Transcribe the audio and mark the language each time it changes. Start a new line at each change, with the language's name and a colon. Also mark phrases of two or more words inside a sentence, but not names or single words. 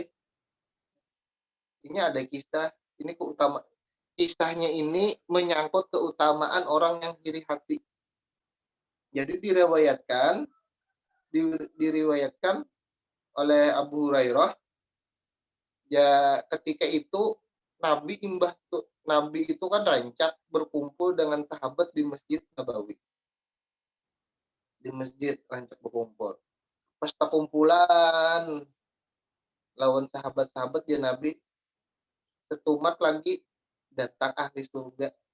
Indonesian: Ini ada kisah, ini kisahnya ini menyangkut keutamaan orang yang iri hati. Jadi diriwayatkan oleh Abu Hurairah ya ketika itu Nabi itu kan rancak berkumpul dengan sahabat di Masjid Nabawi. Di masjid rancak berkumpul.
Banjar: Pas kumpulan lawan sahabat-sahabat ya Nabi setumat lagi datang ahli surga.